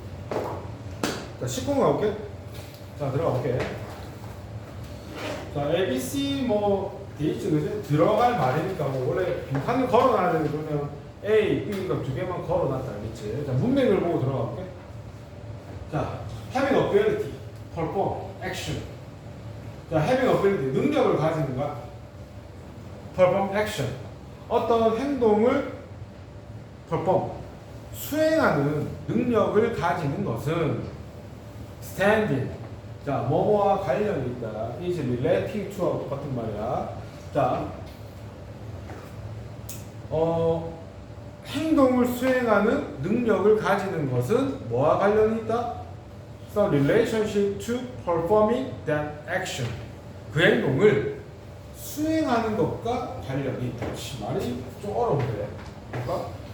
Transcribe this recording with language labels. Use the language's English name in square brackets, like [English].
[Korean] 자, 19번 가볼게. 자, 들어가볼게. 자, ABC 뭐 돼있지, 그지? 들어갈 말이니까 뭐 원래 빈칸을 걸어놔야 되는데 그러면 A, B가 2개만 걸어놨다. 알겠지? 자, 문맥을 보고 들어가볼게. [English] 자, having ability, perform, action. [Korean] 자, having ability, 능력을 가지는 거야. [English] perform, action. [Korean] 어떤 행동을 perform, 수행하는 능력을 가지는 것은 standing, 자, 뭐뭐와 관련이 있다. [English] is relating to [Korean] 하고 똑같은 말이야. 자, 행동을 수행하는 능력을 가지는 것은 뭐와 관련이 있다? [English] So relationship to performing that action. [Korean] 그 행동을 수행하는 것과 관련이 있다. 말이 좀 어려운데. 볼까?